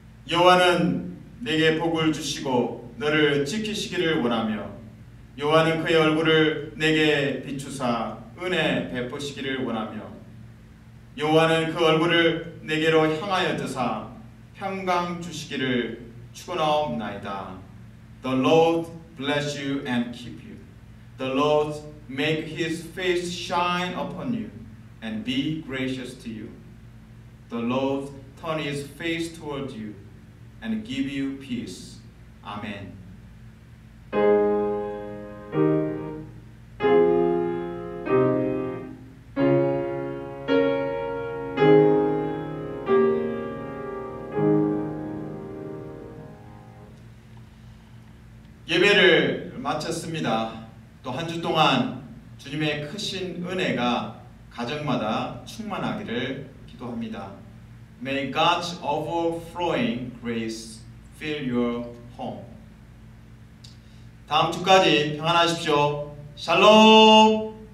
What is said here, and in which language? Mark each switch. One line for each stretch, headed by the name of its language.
Korean: 여호와는 내게 복을 주시고 너를 지키시기를 원하며 여호와는 그의 얼굴을 내게 비추사 은혜 베푸시기를 원하며 여호와는 그 얼굴을 내게로 향하여 드사 평강 주시기를 축원하옵나이다.
English: The Lord bless you and keep you. The Lord make his face shine upon you and be gracious to you. The Lord turn his face toward you and give you peace.
Korean: 아멘. 예배를 마쳤습니다. 또 한 주 동안 주님의 크신 은혜가 가정마다 충만하기를 기도합니다.
English: May God's overflowing grace fill your home.
Korean: 다음 주까지 평안하십시오. 샬롬.